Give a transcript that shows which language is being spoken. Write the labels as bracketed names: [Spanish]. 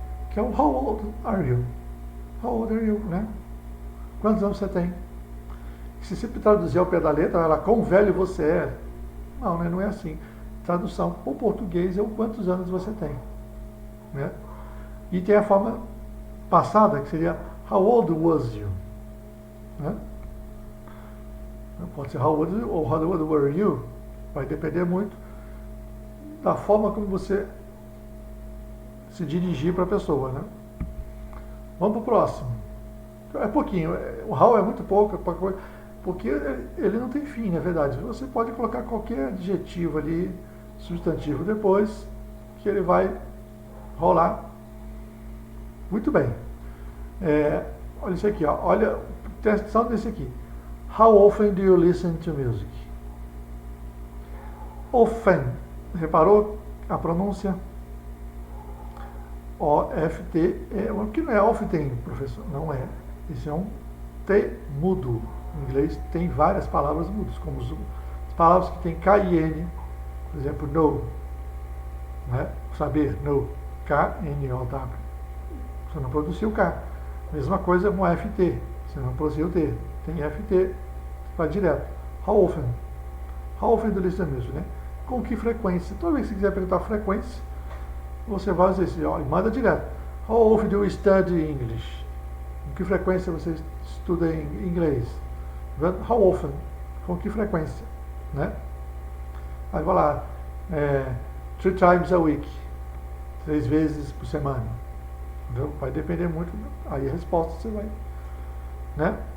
[Portuguese] Que é o [English] how old are you? [Portuguese] How old are you, né? Quantos anos você tem? Se sempre traduzir ao pé da letra, ela, quão velho você é? Não, né? Não é assim. Tradução para o português é o quantos anos você tem, né? E tem a forma passada, que seria [English] how old was you, [Portuguese] né? Pode ser how old ou [English] how old were you, [Portuguese] vai depender muito da forma como você se dirigir para a pessoa, né? Vamos para o próximo. É pouquinho, o how é muito pouco, porque ele não tem fim, na verdade. Você pode colocar qualquer adjetivo ali, substantivo depois, que ele vai rolar. Muito bem. Olha isso aqui, ó. Olha, presta atenção nesse aqui. [English] How often do you listen to music? [Portuguese] Often. Reparou a pronúncia? O-F-T, que não é often, professor, não é. Esse é um T mudo. Em inglês tem várias palavras mudas, como as palavras que tem K e N, por exemplo, know, né? Saber, know, K-N-O-W. Você não pronuncia o K. Mesma coisa com F-T, você não pronuncia o T. Tem F-T, vai direto. How often? [English] How often do you listen to music, [Portuguese] né? Com que frequência? Toda vez que você quiser perguntar a frequência, você vai dizer assim, ó, e manda direto. [English] How often do you study English? [Portuguese] Com que frequência você estuda em inglês? How often? Com que frequência? Né? Aí vai lá, [English] 3 times a week. [Portuguese] 3 vezes por semana. Entendeu? Vai depender muito. Aí a resposta você vai. Né?